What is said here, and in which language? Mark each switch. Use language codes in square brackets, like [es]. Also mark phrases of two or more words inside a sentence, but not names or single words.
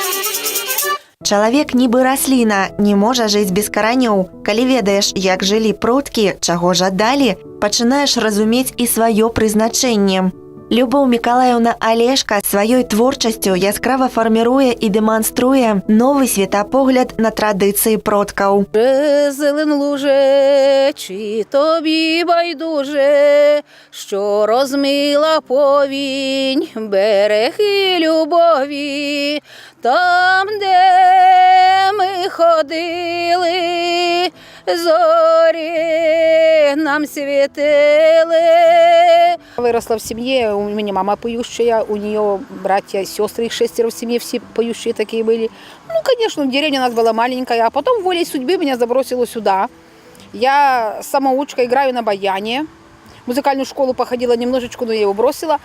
[be] Чалавек нібы расліна, не можа жыць без каранёў. Калі ведаеш, як жылі продкі, чаго жадалі, пачынаеш разумець і сваё прызначэнне. Любоў Мікалаеўна Алешка сваёй творчасцю яскрава фарміруе і дэманструе новы светапогляд на традыцыі продкаў. [uk] Зелен луже, чи тобі байдуже, що розмила повінь, береги любові, там, де ми ходили, зорі нам світили. [ru] Выросла в семье, у меня мама поющая, у нее братья, сестры, их 6 в семье, все поющие такие были. Ну, конечно, деревня у нас была маленькая, а потом волей судьбы меня забросило сюда. Я самоучка, играю на баяне. В музыкальную школу походила немножечко, но я его бросила.